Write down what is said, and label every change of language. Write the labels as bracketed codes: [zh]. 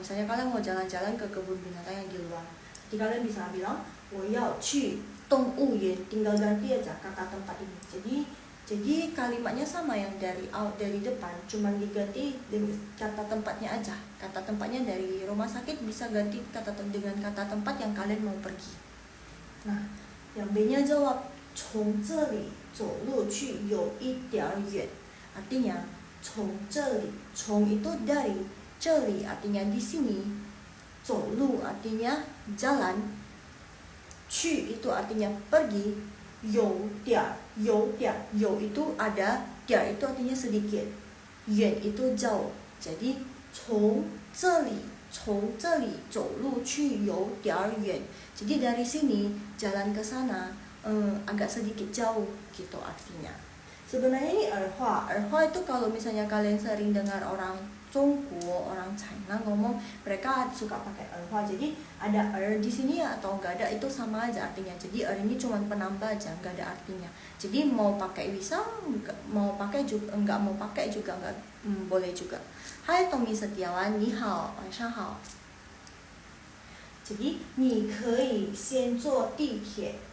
[id] Misalnya kalian mau jalan-jalan ke kebun binatang yang di luar. Jadi kalian bisa bilang 我要去动物园, tinggal ganti aja kata tempat ini. Jadi kalimatnya sama yang dari depan, cuma diganti dengan kata tempatnya aja. Kata tempatnya dari rumah sakit bisa ganti dengan kata tempat yang kalian mau pergi. [zh] Nah, yang B-nya jawab 从这里走路去有一点远. [id] Artinya 从这里, 从 itu dari, 这里 artinya di sini, 走路 artinya jalan, 去 itu artinya pergi, 有点itu ada, 点 itu artinya sedikit, 远 itu jauh. [zh] Jadi 从这里走路去有点远. [id] Jadi dari sini jalan ke sana agak sedikit jauh gitu artinya. Sebenarnya ini erhua itu kalau misalnya kalian sering dengar orang Zhongguo, orang China ngomong, mereka suka pakai erhua. Jadi ada di sini atau enggak ada itu sama aja artinya. Jadi ini cuma penambah aja, enggak ada artinya. Jadi mau pakai bisa, mau pakai juga enggak, mau pakai juga enggak, boleh juga. Hai Tommy Setiawan, ni hao, 晚上好. [zh] Jadi 你可以先坐地铁.